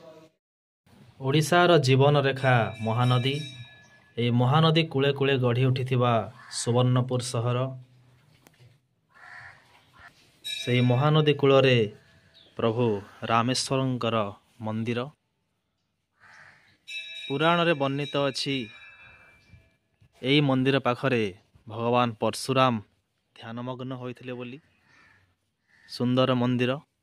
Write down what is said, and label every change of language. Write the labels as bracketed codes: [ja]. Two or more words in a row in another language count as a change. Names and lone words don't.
[or] ଓଡ଼ିଶାର ଜୀବନ ରେଖା ମହାନଦୀ। ଏ ମହାନଦୀ କୂଳେ କୂଳେ ଗଢ଼ି ଉଠିଥିବା ସୁବର୍ଣ୍ଣପୁର ସହର। ସେ ମହାନଦୀ କୂଳରେ ପ୍ରଭୁ ରାମେଶ୍ୱରଙ୍କର ମନ୍ଦିର। ପୁରାଣରେ ବର୍ଣ୍ଣିତ ଅଛି ଏହି ମନ୍ଦିର ପାଖରେ ଭଗବାନ ପରଶୁରାମ ଧ୍ୟାନମଗ୍ନ ହୋଇଥିଲେ ବୋଲି। ସୁନ୍ଦର ମନ୍ଦିର।